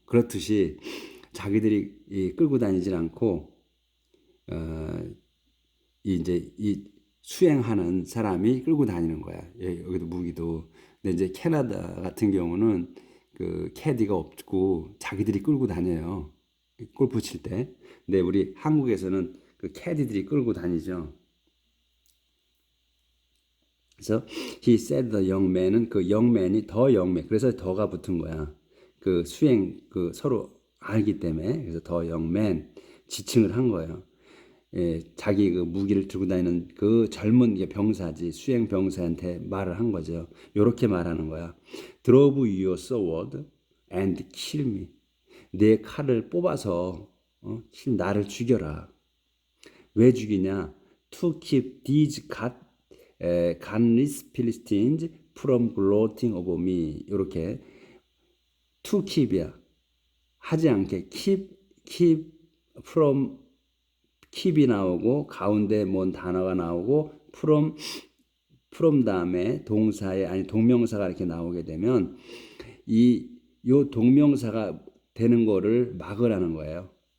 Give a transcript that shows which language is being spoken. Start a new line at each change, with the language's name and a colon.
Korean: 그렇듯이 자기들이 끌고 다니질 않고 이제 이 수행하는 사람이 끌고 다니는 거야. 여기도 무기도. 근데 이제 캐나다 같은 경우는 그 캐디가 없고 자기들이 끌고 다녀요. 골프 칠 때. 근데 우리 한국에서는 그 캐디들이 끌고 다니죠. 그래서
English: he said the young man
Korean: 은 그 young man이
English: the young man.
Korean: 그래서 더가 붙은 거야. 그 수행 그 서로 알기 때문에. 그래서
English: the young man
Korean: 지칭을 한 거예요. 자기 그 무기를 들고 다니는 그 젊은 병사지 수행 병사한테 말을 한 거죠. 요렇게 말하는 거야.
English: Draw your sword and kill me.
Korean: 내 칼을 뽑아서 나를 죽여라. 왜 죽이냐?
English: To keep these godless Philistines from gloating over me.
Korean: 요렇게
English: to keep
Korean: 이야. 하지 않게 keep from keep이 나오고 가운데 뭔 단어가 나오고 from 다음에 동사에 아니 동명사가 이렇게 나오게 되면 요 동명사가 되는 거를 막으라는 거예요.